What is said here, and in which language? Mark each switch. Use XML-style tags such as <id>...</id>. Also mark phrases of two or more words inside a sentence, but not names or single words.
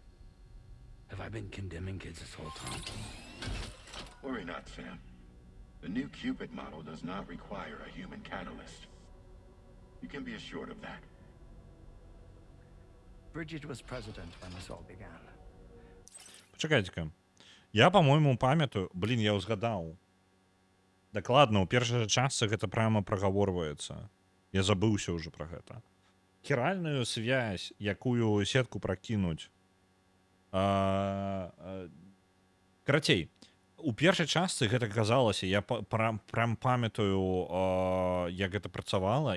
<en>Have I been condemning kids this whole time? Worry not, Sam. The new Cupid model does not require a human catalyst. You can be assured of that. Bridget was president when this all began.</en> <be>Пачакайце-ка. Я, па-мойму, памятаю, я ўзгадаў. Дакладна, ў першай частцы гэта прямо прагаворваецца. Я забыўся ўжо пра гэта. Хіральную связь, якую сетку пракінуць. Карацей, у першай частцы гэта казалася, я прям памятаю, як гэта працавала.</be>